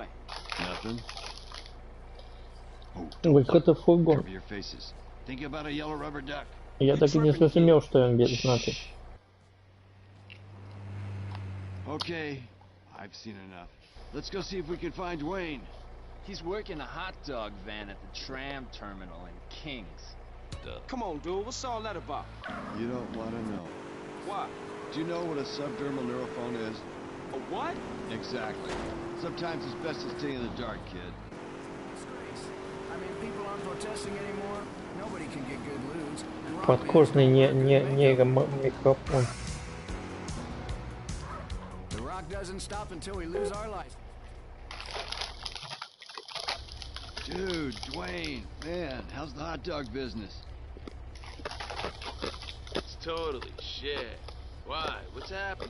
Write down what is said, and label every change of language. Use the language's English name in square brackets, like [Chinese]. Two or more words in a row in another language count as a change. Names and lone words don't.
[English] Nothing. [Russian] Выкрытый фургон. [English] Cover your faces. Think about a yellow rubber duck. [Russian] Я так и не зрозумел, что он значит. [English] Okay, I've seen enough. Let's go see if we can find Dwayne. He's working a hot dog van at the tram terminal in Kings. Come on, dude. What's all that about? You don't want to know. Why? Do you know what a subdermal neurophone is? A what? Exactly. Sometimes it's best to stay in the dark, kid. I mean, people aren't protesting anymore. Nobody can get good lewds. [Russian] Подкожный нейромикрофон. [English] The rock doesn't stop until we lose our life. Dude, Dwayne, man, how's the hot dog business? It's totally shit. Why? What's happening?